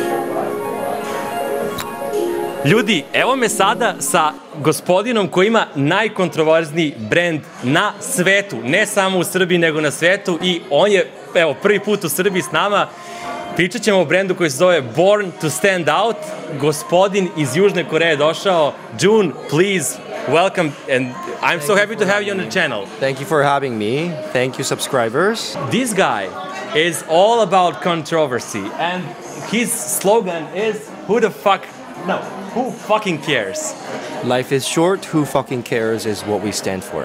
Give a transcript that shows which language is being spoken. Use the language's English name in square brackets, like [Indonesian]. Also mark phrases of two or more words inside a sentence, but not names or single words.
[Serbian] Ljudi, evo me sada sa gospodinom koji ima najkontraverzniji brend na svetu. Ne samo u Srbiji, nego na svetu. I on je, evo, prvi put u Srbiji s nama. Pričat ćemo o brendu koji se zove Born to Stand Out. Gospodin iz Južne Koreje došao. [English] Jun, please, welcome, and I'm so happy to have you on the channel. Thank you for having me. Thank you, subscribers. This guy is all about controversy, and his slogan is, who fucking cares? Life is short, who fucking cares is what we stand for.